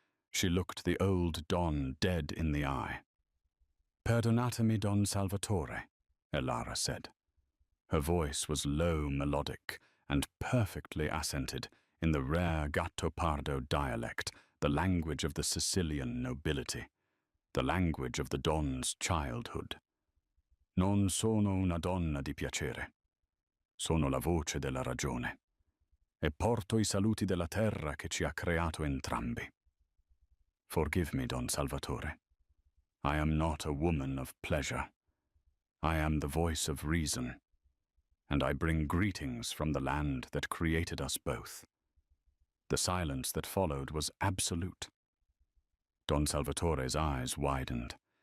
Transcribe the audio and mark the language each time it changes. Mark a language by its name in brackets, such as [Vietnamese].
[English] She looked the old Don dead in the eye. [Italian] Perdonatemi, [English] Don Salvatore, Elara said. Her voice was low, melodic, and perfectly accented in the rare Gattopardo dialect, the language of the Sicilian nobility, the language of the Don's childhood. [Italian] Non sono una donna di piacere. Sono la voce della ragione. E porto I saluti della terra che ci ha creato entrambi. [English] Forgive me, Don Salvatore. I am not a woman of pleasure. I am the voice of reason, and I bring greetings from the land that created us both. The silence that followed was absolute. Don Salvatore's eyes widened.